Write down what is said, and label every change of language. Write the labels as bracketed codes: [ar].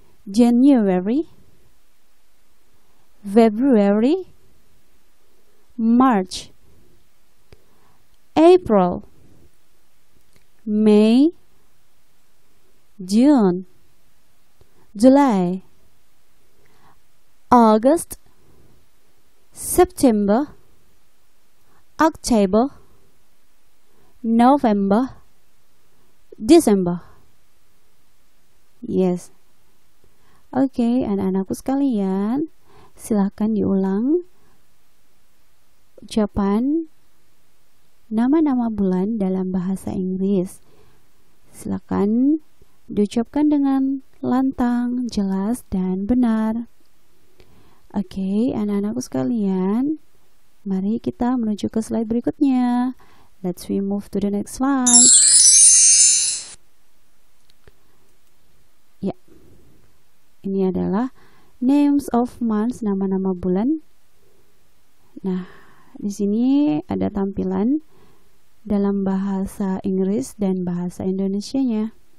[en] January, February, March, April, May, June, July, August, September, October, November, December. Yes. [id] Oke, anak-anakku sekalian, silakan diulang ucapan nama-nama bulan dalam bahasa Inggris. Silakan diucapkan dengan lantang, jelas, dan benar. Oke, anak-anakku sekalian, mari kita menuju ke slide berikutnya. [en] Let's move to the next slide. [id] Ya, ini adalah [en] names of months, [id] nama-nama bulan. Nah, di sini ada tampilan dalam bahasa Inggris dan bahasa Indonesianya.